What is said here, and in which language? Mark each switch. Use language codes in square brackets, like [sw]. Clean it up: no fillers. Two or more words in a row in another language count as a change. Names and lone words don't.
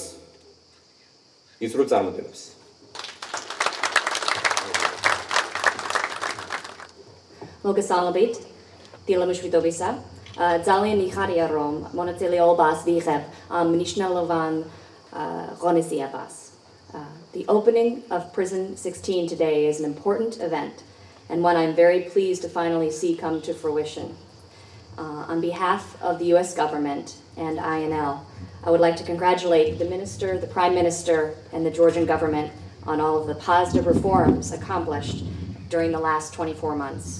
[ka] გისურვოთ წარმატებებს. მოგესალმებით, დილამშვიდობისა. ძალიან მიხარია რომ მონაწილეობას ვიღებ ამ მნიშვნელოვან ღონისძიებას. [en] The opening of Prison 16 today is an important event and one I'm very pleased to finally see come to fruition. On behalf of the U.S. government and INL, I would like to congratulate the Minister, the Prime Minister, and the Georgian government on all of the positive reforms accomplished during the last 24 months.